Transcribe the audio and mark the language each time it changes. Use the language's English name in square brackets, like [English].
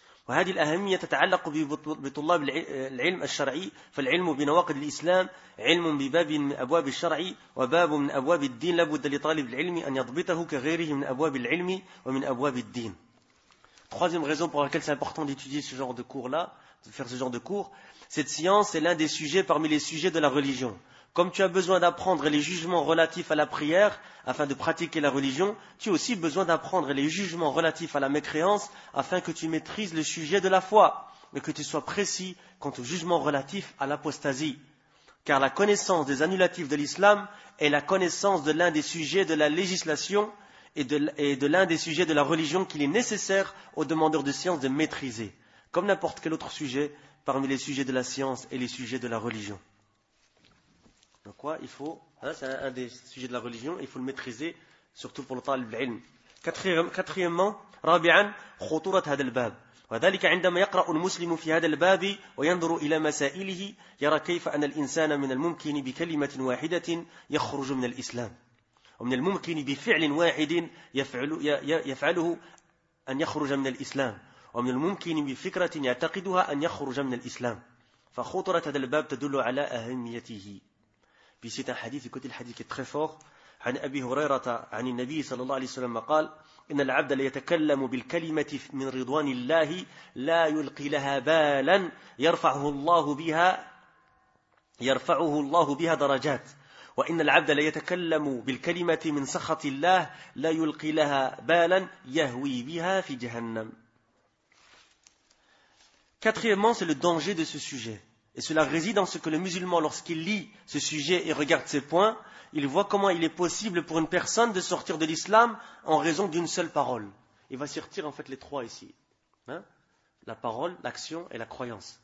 [Arabic] وهذه الأهمية تتعلق بطلاب العلم الشرعي، فالعلم بنواقض الإسلام علم بباب من أبواب الشرع وباب من أبواب الدين، لابد لطالب العلم أن يضبطه كغيره من أبواب العلم ومن أبواب الدين. [French] Troisième raison pour laquelle c'est important d'étudier ce genre de cours-là, de faire ce genre de cours, cette science est l'un des sujets parmi les sujets de la religion. Comme tu as besoin d'apprendre les jugements relatifs à la prière afin de pratiquer la religion, tu as aussi besoin d'apprendre les jugements relatifs à la mécréance afin que tu maîtrises le sujet de la foi et que tu sois précis quant au jugement relatif à l'apostasie. Car la connaissance des annulatifs de l'islam est la connaissance de l'un des sujets de la législation et de l'un des sujets de la religion qu'il est nécessaire aux demandeurs de science de maîtriser, comme n'importe quel autre sujet parmi les sujets de la science et les sujets de la religion. Donc quoi, il faut, hein, c'est un des sujets de la religion, il faut le maîtriser, surtout pour le talib al-ilm. Quatrièmement, [Arabic] rabi'an, khuturat hada al-bab. وذلك عندما يقرأ المسلم في هذا الباب وينظر إلى مسائله يرى كيف أن الإنسان من الممكن بكلمة واحدة يخرج من الإسلام ومن الممكن بفعل واحد يفعله أن يخرج من الإسلام ومن الممكن بفكرة يعتقدها أن يخرج من الإسلام فخطرة هذا الباب تدل على أهميته. [French] Puis c'est un hadith, écoutez le hadith qui est très fort. [Arabic] عن أبي هريرة عن النبي صلى الله عليه وسلم قال إن العبد ليتكلم بالكلمة من رضوان الله لا يلقي لها بالا يرفعه الله بها درجات وإن العبد ليتكلم بالكلمة من سخط الله لا يلقي لها بالا يهوي بها في جهنم. [French] Quatrièmement, c'est le danger de ce sujet. Et cela réside en ce que le musulman, lorsqu'il lit ce sujet et regarde ses points, il voit comment il est possible pour une personne de sortir de l'islam en raison d'une seule parole. Il va sortir en fait les trois ici. Hein? La parole, l'action et la croyance.